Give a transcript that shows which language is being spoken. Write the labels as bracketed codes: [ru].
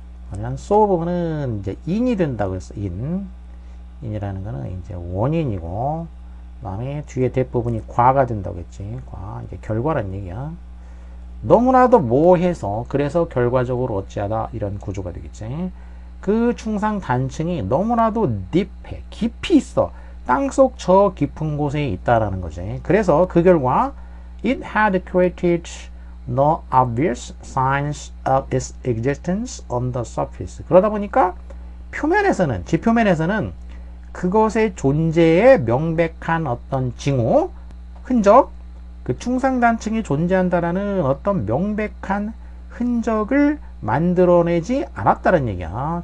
[ko] 그러면 so 부분은 이제 in이 된다고 했어. in이라는 거는 이제 원인이고, 그 다음에 뒤에 that 부분이 과가 된다고 했지. 과, 이제 결과란 얘기야. 너무나도 모호해서 그래서 결과적으로 어찌하다 이런 구조가 되겠지. 그 충상 단층이 너무나도 딥해, 깊이 있어. 땅속 저 깊은 곳에 있다라는 거지. 그래서 그 결과 [en] it had created no obvious signs of its existence on the surface. [ko] 그러다 보니까 표면에서는, 지표면에서는 그것의 존재에 명백한 어떤 징후, 흔적, 그 충상단층이 존재한다라는 어떤 명백한 흔적을 만들어내지 않았다는 얘기야.